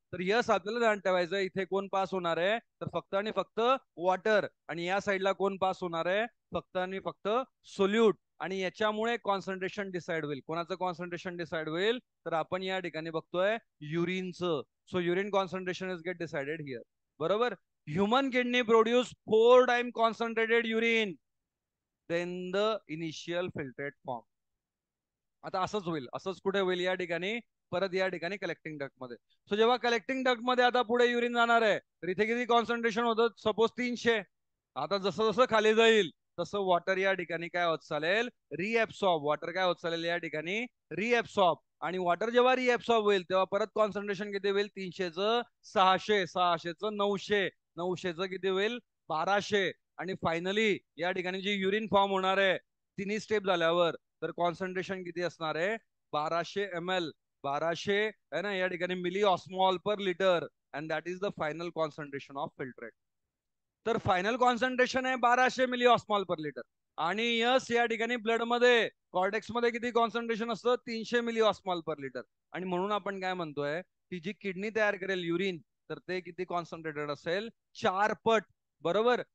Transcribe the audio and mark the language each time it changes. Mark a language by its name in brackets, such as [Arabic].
[Marathi] तर यस आपल्याला ध्यान ठेवायचं, इथे कोण पास होणार आहे? तर फक्त आणि फक्त वॉटर. आणि या साईडला कोण पास होणार आहे? फक्त आणि फक्त सोल्यूट. आणि याच्यामुळे कॉन्सन्ट्रेशन डिसाइड होईल. कोणाचं कॉन्सन्ट्रेशन डिसाइड होईल? तर आपण या ठिकाणी बघतोय युरिनचं. [English] So urine concentration is get decided here. बरोबर. Human kidney produce 4 time concentrated urine then the initial filtrate form. [Marathi] आता असंच होईल. असंच कुठे होईल? या ठिकाणी परत या ठिकाणी कलेक्टिंग डक्ट मध्ये. सो जेव्हा कलेक्टिंग डक्ट मध्ये आता पुढे युरिन जाणार आहे, तर इथे किती कॉन्सन्ट्रेशन होतं? सपोज 300. आता जसं जसं खाली जाईल तसं वॉटर या ठिकाणी काय होत चालेल? रिएब्सॉर्ब. वॉटर काय होत चालेल या ठिकाणी? रिएब्सॉर्ब. आणि वॉटर जेव्हा रिएब्सॉर्ब होईल तेव्हा परत कॉन्सन्ट्रेशन किती होईल? 300चं 600, 600चं 900, 900चं किती होईल? 1200. आणि फायनली या ठिकाणी जी युरिन फॉर्म होणार आहे तिन्ही स्टेप झाल्यावर, तर कॉन्सन्ट्रेशन किती असणार आहे? 1200 ml. 1200 है ना या ठिकाणी milli ऑस्मॉल per litre. [English] And that is the final concentration of filtrate. [Marathi] तर फायनल कॉन्सन्ट्रेशन आहे 1200 मिली ऑस्मॉल पर लिटर. आणि यस या ठिकाणी ब्लड मध्ये कॉर्टेक्स मध्ये किती कॉन्सन्ट्रेशन असतं? 300 मिली ऑस्मॉल पर लिटर. आणि म्हणून आपण काय म्हणतोय की जी किडनी तयार करेल युरिन, तर ते किती कॉन्सन्ट्रेटेड असेल? 4 पट. बरोबर.